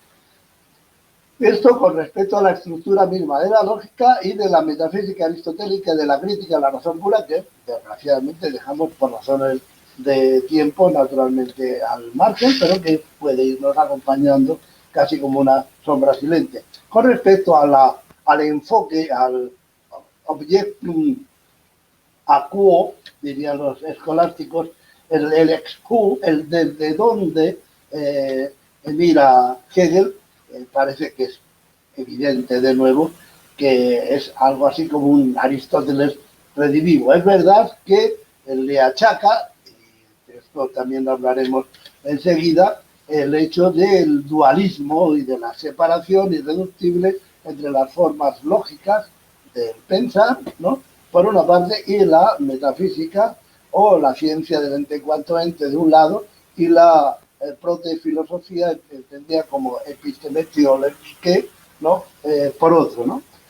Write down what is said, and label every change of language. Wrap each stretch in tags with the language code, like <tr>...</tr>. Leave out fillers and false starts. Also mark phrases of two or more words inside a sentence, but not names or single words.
<es>Esto con respecto a la estructura misma de la lógica y de la metafísica aristotélica, de la crítica a la razón pura, que desgraciadamente dejamos por razones de tiempo naturalmente al margen, pero que puede irnos acompañando casi como una sombra silente. Con respecto a al enfoque,</es> <la>al objectum aquo,</la> <es>dirían los escolásticos, el</es> <la>ex quo,</la> <es>el desde dónde mira Hegel, parece que es evidente de nuevo que es algo así como un Aristóteles redivivo. Es verdad que le achaca, y de esto también hablaremos enseguida, el hecho del dualismo y de la separación irreductible entre las formas lógicas del pensar, ¿no?, por una parte, y la metafísica o la ciencia del ente en cuanto ente de un lado, y la protefilosofía entendida como epistemetiología, ¿no?, por otro, ¿no?</es>